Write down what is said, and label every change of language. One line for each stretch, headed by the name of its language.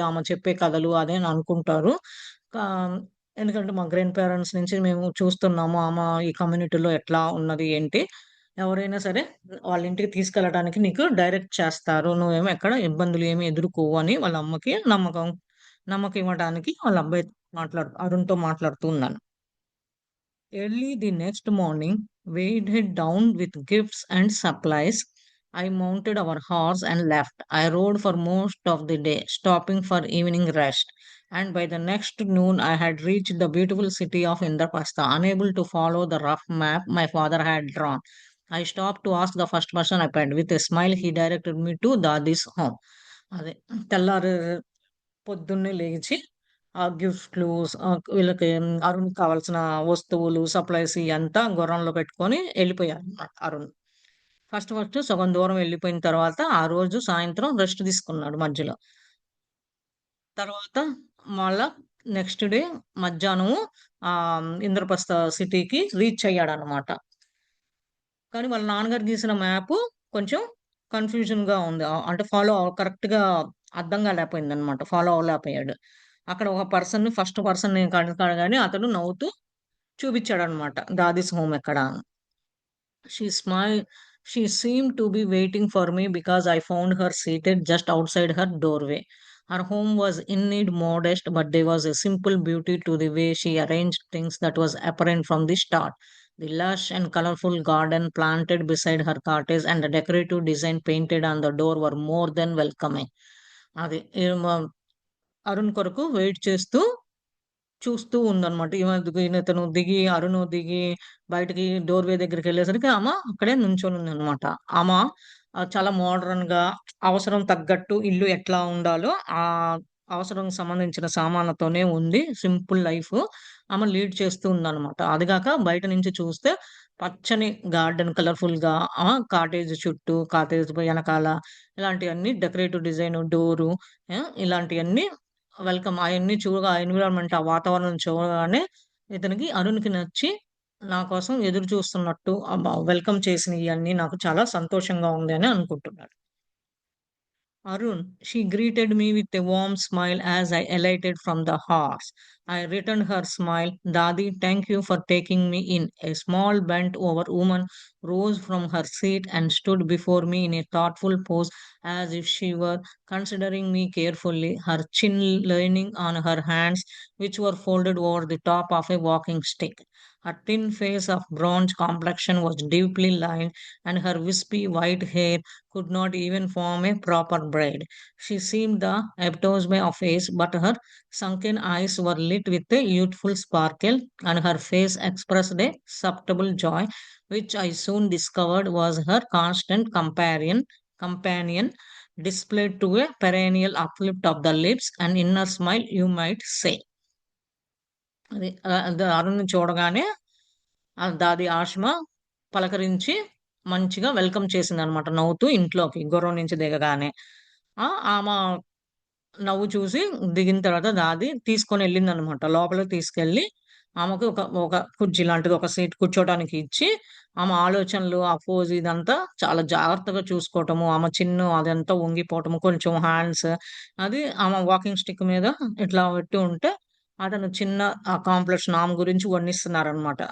Telugu: ఆమె చెప్పే కథలు అదే అని అనుకుంటారు. కా ఎందుకంటే మా గ్రాండ్ పేరెంట్స్ నుంచి మేము చూస్తున్నాము. ఆమె ఈ కమ్యూనిటీలో ఎట్లా ఉన్నది, ఏంటి. ఎవరైనా సరే వాళ్ళ ఇంటికి తీసుకెళ్ళటానికి నీకు డైరెక్ట్ చేస్తారు. నువ్వేమో ఎక్కడ ఇబ్బందులు ఏమి ఎదుర్కోవు అని వాళ్ళ అమ్మకి నమ్మకం ఇవ్వడానికి వాళ్ళ అబ్బాయి అరుణ్‌తో మాట్లాడుతూ ఉన్నాను.
English: Early the next morning, weighed down with gifts and supplies, I mounted our horse and left. I rode for most of the day, stopping for evening rest. And by the next noon, I had reached the beautiful city of Indraprastha, unable to follow the rough map my father had drawn. I stopped to ask the first person I met. With a smile, he directed me to Dadi's home.
Telugu: అదే తెల్లారి పొద్దున్నే లేచి ఆ గిఫ్ట్‌లు వీళ్ళకి అరుణ్‌కి కావాల్సిన వస్తువులు, supplies ఇయంతా గుర్రంలో పెట్టుకొని ఎళ్ళిపోయారన్నమాట అరుణ్. ఫస్ట్ సగం దూరం వెళ్ళిపోయిన తర్వాత ఆ రోజు సాయంత్రం రెస్ట్ తీసుకున్నాడు మధ్యలో. తర్వాత మళ్ళా నెక్స్ట్ డే మధ్యాహ్నము ఇంద్రప్రస్థ సిటీకి రీచ్ అయ్యాడన్నమాట. కానీ వాళ్ళ నాన్నగారు గీసిన మ్యాపు కొంచెం కన్‌ఫ్యూజన్‌గా ఉంది. అంటే కరెక్ట్‌గా అర్థం కాలేకపోయిందన్నమాట. ఫాలో అవ్వలేకపోయాడు. అక్కడ ఒక ఫస్ట్ పర్సన్‌ని కనగానే అతడు నవ్వుతూ చూపిచ్చాడన్నమాట. దాదీస్ హోమ్ ఎక్కడ అని.
English: She smiled. She seemed to be waiting for me because I found her seated just outside her doorway. Her home was indeed modest, but there was a simple beauty to the way she arranged things that was apparent from the start. The lush and colorful garden planted beside her cottage and the decorative design painted on the door were more than welcoming.
Telugu: అది అరుణ్ కొరకు wait చేస్తూ చూస్తూ ఉందనమాట. ఇతను దిగి అరుణు దిగి బయటికి doorway దగ్గరికెళ్ళేసరికి ఆమ అక్కడే నుంచొనుందనమాట. ఆమ చాలా మోడర్న్‌గా అవసరం తగ్గట్టు ఇల్లు ఎట్లా ఉండాలో అవసరం సంబంధించిన సామాన్లతోనే ఉంది. సింపుల్ లైఫ్ ఆమె లీడ్ చేస్తూ ఉందనమాట. అది గాక బయట నుంచి చూస్తే పచ్చని గార్డెన్ కలర్‌ఫుల్‌గా కాటేజ్ చుట్టూ, కాటేజ్ ఎనకాల ఇలాంటియన్నీ డెకరేటివ్ డిజైన్ డోరు ఇలాంటియన్నీ వెల్కమ్ అయన్నీ చూడగా ఆ ఎన్విరాన్మెంట్ ఆ వాతావరణం చూడగానే ఇతనికి అరుణ్‌కి నచ్చి నా కోసం ఎదురు చూస్తున్నట్టు వెల్కమ్ చేసినయన్నీ నాకు చాలా సంతోషంగా ఉంది అని అనుకుంటున్నాడు.
English: Arun, she greeted me with a warm smile as I alighted from the horse. I returned her smile. Dadi, thank you for taking me in. A small bent over woman rose from her seat and stood before me in a thoughtful pose as if she were considering me carefully, her chin leaning on her hands, which were folded over the top of a walking stick. Her thin face of bronze complexion was deeply lined, and her wispy white hair could not even form a proper braid. She seemed the epitome of age, but her sunken eyes were lit with a youthful sparkle, and her face expressed a subtle joy, which I soon discovered was her constant companion displayed to a perennial uplift of the lips and inner smile, you might say.
Telugu: అది అరుణ్‌ని చూడగానే దాది ఆషిమ పలకరించి మంచిగా welcome చేసిందనమాట నవ్వుతూ ఇంట్లోకి గుర్రం నుంచి దిగగానే. ఆమ నవ్వు చూసి దిగిన తర్వాత దాది తీసుకొనెళ్ళిందనమాట. లోపలికి తీసుకెళ్ళి ఆమెకు ఒక ఒక కుర్చీ లాంటిది ఒక సీట్ కూర్చోడానికి ఇచ్చి, ఆమె ఆలోచనలు, ఆ పోజ్ ఇదంతా చాలా జాగ్రత్తగా చూసుకోవటము, ఆమె చిన్ను అదంతా వంగిపోవటము, కొంచెం హ్యాండ్స్ అది ఆమె వాకింగ్ స్టిక్ మీద ఇట్లా పెట్టి ఉంటే, అతను చిన్న కాంప్లెక్షన్ ఆమె గురించి వర్ణిస్తున్నారనమాట.